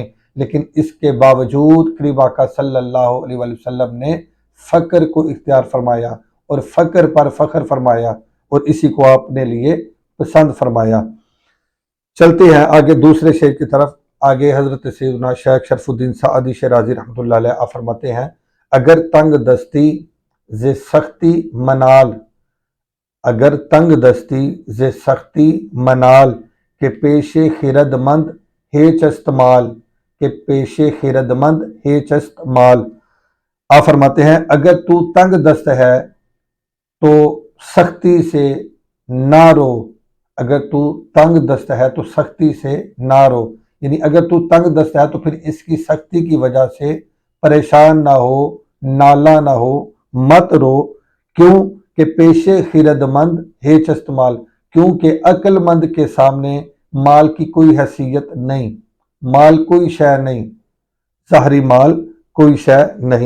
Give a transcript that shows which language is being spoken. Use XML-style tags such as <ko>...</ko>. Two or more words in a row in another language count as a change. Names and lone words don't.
<ur>لیکن اس کے باوجود کریم آقا</ur> <ar>صلی اللہ علیہ وآلہ وسلم</ar> <ur>نے فقر کو اختیار فرمایا اور فقر پر فخر فرمایا، اور اسی کو آپ نے لیے پسند فرمایا. چلتے ہیں آگے دوسرے شعر کی طرف. آگے حضرت سیدنا شیخ شرف الدین سعدی شیرازی رحمۃ اللہ علیہ آپ فرماتے ہیں</ur> <fa>اگر تنگ دستی ز سختی منال، اگر تنگ دستی ز سختی منال، کہ پیش خرد مند ہیچ استمال، کہ پیش خرد مند ہیچ استمال.</fa> <ur>آپ فرماتے ہیں اگر تو تنگ دست ہے تو سختی سے نہ رو، اگر تو تنگ دست ہے تو سختی سے نہ رو. یعنی اگر تو تنگ دست ہے تو پھر اس کی سختی کی وجہ سے پریشان نہ ہو، نالا نہ ہو، مت رو. کیوں کہ</ur> <fa>پیش خرد مند ہیچ استمال،</fa> <ur>کیونکہ عقل مند کے سامنے مال کی کوئی حیثیت نہیں، مال کوئی شے نہیں، ظاہری مال کوئی شے نہیں.</ur>